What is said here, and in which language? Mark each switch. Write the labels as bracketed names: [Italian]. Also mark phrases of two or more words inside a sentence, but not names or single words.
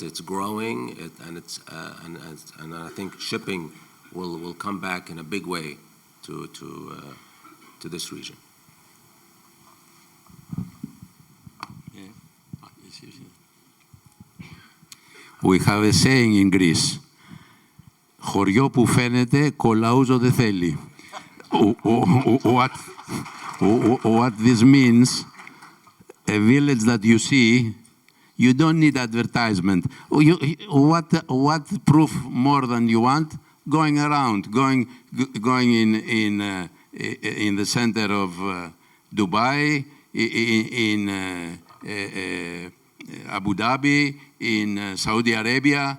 [English] It's growing, and I think shipping will come back in a big way to this region. We have a saying in Greece, [Greek] χωριό που φαίνεται, κολαούζο δεν θέλει. [English] What this means, a village that you see, you don't need advertisement. What proof more than you want? Going around, going in the center of Dubai, in Abu Dhabi, in Saudi Arabia.